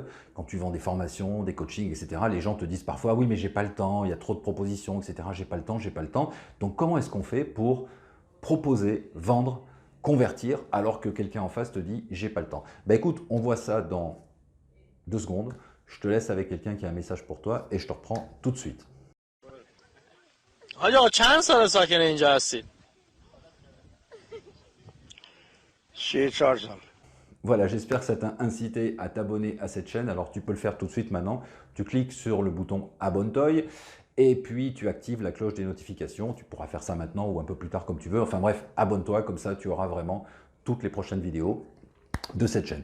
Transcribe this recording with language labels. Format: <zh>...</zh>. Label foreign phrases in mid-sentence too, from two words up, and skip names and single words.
<fr>Quand tu vends des formations, des coachings, etc., les gens te disent parfois « oui, mais j'ai pas le temps, il y a trop de propositions, etc. J'ai pas le temps, j'ai pas le temps ». Donc comment est-ce qu'on fait pour proposer, vendre, convertir, alors que quelqu'un en face te dit « j'ai pas le temps ». Ben écoute, on voit ça dans 2 secondes. Je te laisse avec quelqu'un qui a un message pour toi et je te reprends tout de suite.</fr> <fa>حاجی آقا چند سال ساکن اینجا هستید؟ 34 سال.</fa> <fr>Voilà, j'espère que ça t'a incité à t'abonner à cette chaîne. Alors tu peux le faire tout de suite maintenant. Tu cliques sur le bouton abonne-toi et puis tu actives la cloche des notifications. Tu pourras faire ça maintenant ou un peu plus tard comme tu veux. Enfin bref, abonne-toi, comme ça tu auras vraiment toutes les prochaines vidéos de cette chaîne.</fr>